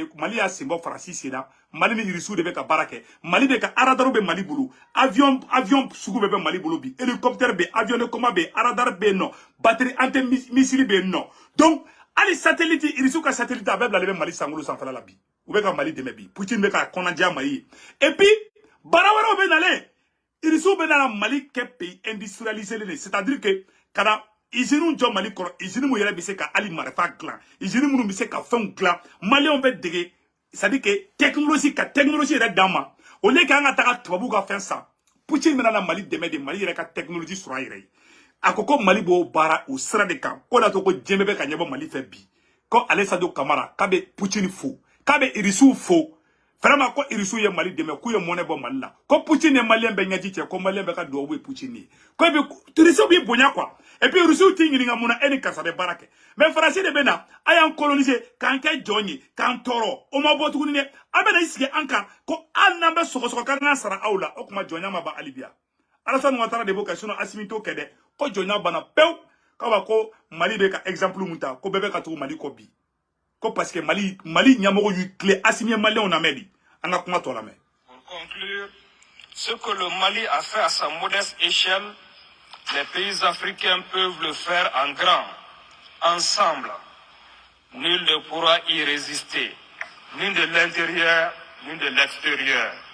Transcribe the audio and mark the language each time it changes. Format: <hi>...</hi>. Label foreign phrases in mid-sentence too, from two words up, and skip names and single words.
<bm>Mali y'a sen bɔ Faransi sen na Mali ni Irisiw de bɛ ka baara kɛ Mali bɛ ka radar bɛ Mali bolo avion sugu bɛɛ bɛ Mali bolo bi hélicoptère bɛ</bm> <fr>avion de combat</fr> <bm>bɛ radar bɛ yen nɔ</bm> <fr>batterie anti-missile</fr> <bm>bɛ yen nɔ donc hali satellite Irisiw ka satellite a bɛɛ bilalen bɛ Mali sankolo sanfɛla la bi u bɛ ka Mali dɛmɛ bi Poutine bɛ ka kɔnɔdiya Mali ye</bm> <fr>et puis</fr> <bm>baara wɛrɛw bɛ nalen Irisiw bɛ na Mali kɛ</bm> <fr>pays industrialisé</fr> <bm>le</bm> <fr>c'est-à-dire que</fr> <bm>kana usine jɔ Mali kɔrɔ usine mun yɛrɛ bɛ se ka hali marifa dilan usine minnu bɛ se ka fɛnw dilan Maliyɛnw bɛ dege</bm> <fr>c'est-à-dire que</fr> <bm>technologie yɛrɛ d'an ma</bm> <fr>au lieu</fr> <bm>k'an ka taga tubabuw ka fɛn san Poutine bɛ na Mali dɛmɛ de Mali yɛrɛ ka technologie sɔrɔ a yɛrɛ ye a ko ko Mali b'o baara o sira de kan ko de to ko diɲɛ bɛ ka ɲɛbɔ Mali fɛ bi ko ale Sado Kamara k'a bɛ Poutine fo k'a bɛ Irisiw fo vraiment ko Irisiw ye Mali dɛmɛ k'u ye mɔnɛ bɔ Mali la ko Poutine ye Maliyɛn bɛ ɲɛji cɛ ko Maliyɛn bɛ ka duwawu ye Poutine ye ko Irisiw b'i bonya</bm> <fr>quoi et puis</fr> <bm>Irisiw t'i ɲininka mun na e ni karisa bɛ baara kɛ mais Faransi de bɛ na a y'an coloniser k'an kɛ jɔn ye k'an tɔɔrɔ o ma bɔ tuguni dɛ a bɛ na i sigi an kan ko hali n'an bɛ sɔgɔsɔgɔ k'an ka sara aw la o tuma jɔnya ma ban hali bi Alassane Ouattara de b'o kɛ sinon Assimi t'o kɛ dɛ ko jɔnya banna pewu k'a b'a ko Mali bɛ ka exemple mun ta ko bɛɛ bɛ ka tugu Mali kɔ bi ko</bm> <fr>parce que</fr> <bm>Mali ɲɛmɔgɔ y'u tile Assimi ye Maliyɛnw lamɛn de an ka kuma tɔ lamɛn.</bm> <fr>Pour conclure, ce que le Mali a fait à sa modeste échelle, les pays africains peuvent le faire en grand, ensemble. Nul ne pourra y résister, ni de l'intérieur, ni de l'extérieur.</fr>